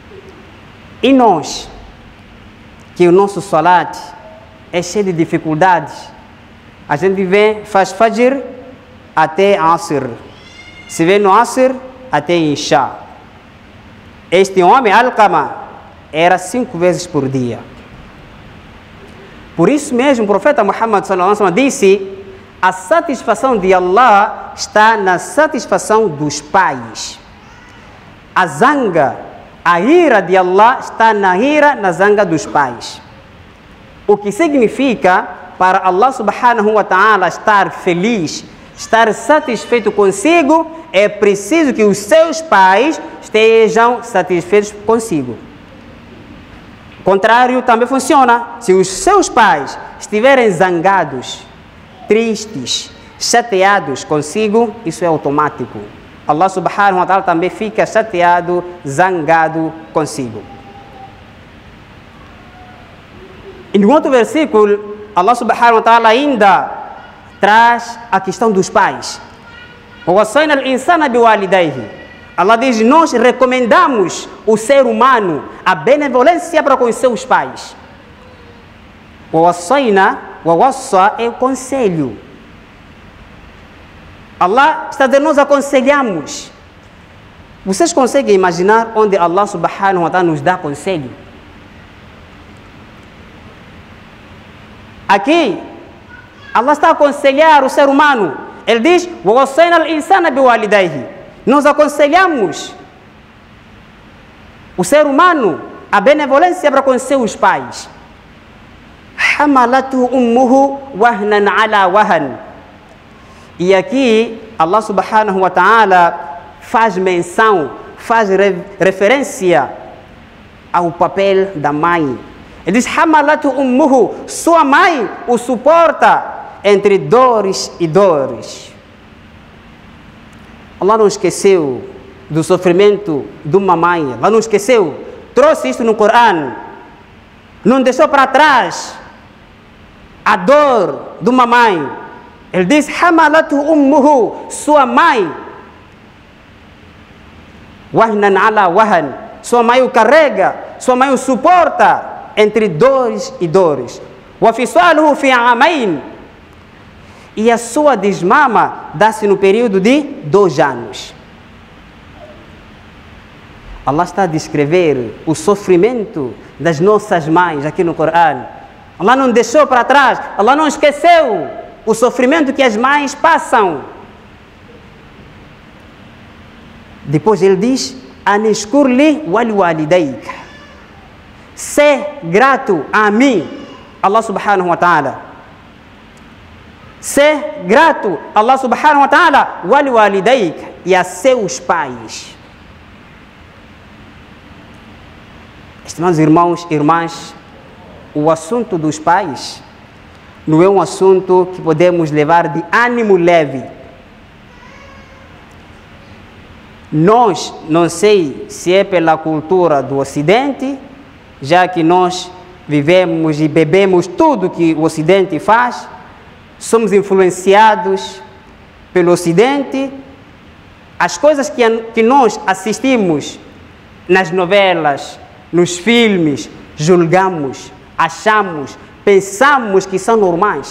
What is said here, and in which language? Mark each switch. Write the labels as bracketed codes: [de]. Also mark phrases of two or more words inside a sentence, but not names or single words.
[pt] E nós, que o nosso salat é cheio de dificuldades, a gente vem, faz fajr até asr, se vê no asr até isha. Este homem, Alqama, era 5 vezes por dia. Por isso mesmo, o profeta Muhammad [ar] صلى الله عليه وسلم [pt] disse, a satisfação de Allah está na satisfação dos pais. A zanga, a ira de Allah está na zanga dos pais. O que significa, para Allah [ar] سبحانه وتعالى [pt] estar feliz, estar satisfeito consigo, é preciso que os seus pais estejam satisfeitos consigo. O contrário também funciona. Se os seus pais estiverem zangados, tristes, chateados consigo, isso é automático. Allah [ar] سبحانه وتعالى [pt] também fica chateado, zangado consigo. E no outro versículo, Allah [ar] سبحانه وتعالى [pt] ainda traz a questão dos pais. [ar] وَوَصَّيْنَا الْإِنسَانَ بِوَالِدَيْهِ. [pt] Allah diz, nós recomendamos o ser humano a benevolência para com os seus pais. [ar] وَوَصَّيْنَا, وَوَصَّى [pt] é o conselho. Allah está dizendo, nós aconselhamos. Vocês conseguem imaginar onde Allah [ar] سبحانه وتعالى [pt] nos dá conselho? Aqui, Allah está a aconselhar o ser humano. Ele diz, [ar] وَوَصَّيْنَا الْإِنسَانَ بِوَالِدَيْهِ. [pt] Nós aconselhamos o ser humano a benevolência para com seus pais. [ar] حَمَلَتْهُ أُمُّهُ وَهْنًا عَلَى وَهْنٍ. [pt] E aqui Allah [ar] سبحانه وتعالى [pt] faz menção, faz referência ao papel da mãe. Ele diz, [ar] حملته أمه, [pt] sua mãe o suporta entre dores e dores. Allah não esqueceu do sofrimento de uma mãe. Allah não esqueceu. Trouxe isso no Corão. Não deixou para trás a dor de uma mãe. Ele diz, [ar] حملته أمه, [pt] sua mãe. [ar] وهنا على وهن, [pt] sua mãe o carrega, sua mãe o suporta entre dores e dores. [ar] وفصاله في عامين. [pt] E a sua desmama dá-se no período de 2 anos. Allah está a descrever o sofrimento das nossas mães aqui no Corão. Allah não deixou para trás, Allah não esqueceu o sofrimento que as mães passam. Depois ele diz, [ar] أن اشكر لي ولوالديك. [pt] Ser grato a mim, [ar] الله سبحانه وتعالى. [pt] Ser grato a Allah [ar] سبحانه وتعالى, [pt] waliwalidaik, e a seus pais. Estimados irmãos e irmãs, o assunto dos pais não é um assunto que podemos levar de ânimo leve. Nós, não sei se é pela cultura do Ocidente, já que nós vivemos e bebemos tudo que o Ocidente faz, somos influenciados pelo Ocidente, as coisas que nós assistimos nas novelas, nos filmes, julgamos, achamos, pensamos que são normais.